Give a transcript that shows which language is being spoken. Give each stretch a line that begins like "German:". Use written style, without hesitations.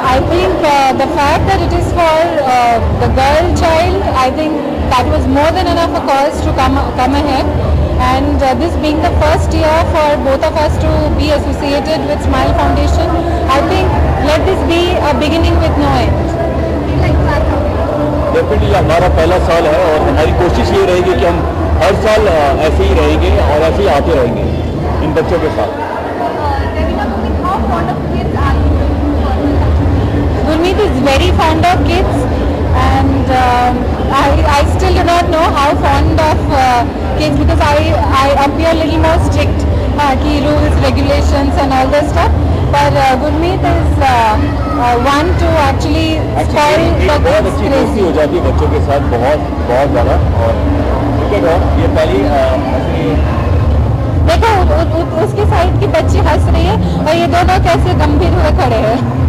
English: I think the fact that it is for the girl child, I think that was more than enough a cause to come ahead. And this being the first year for both of us to be associated with Smile Foundation, I think let this be a beginning with no end.
Hindi: Definitely हमारा पहला साल है, और हमारी कोशिश ये रहेगी कि हम हर साल ऐसे ही रहेंगे और ऐसे ही आते रहेंगे इन बच्चों के साथ.
English: How fond of kids are you? Gurmeet is very fond of kids, and I still do not know how fond of kids because I appear a little more strict, key rules, regulations, and all that stuff. But Gurmeet is one to actually spoil the
Hindi: बहुत
English: kids
Hindi: अच्छी
English: crazy.
Hindi: दोस्ती हो जाती है बच्चों के साथ, बहुत ज़्यादा। और क्रिकेट और ये पहली ऐसी देखो उसके साइड की बच्ची हंस रही है और ये दोनों कैसे गंभीर हुए खड़े हैं।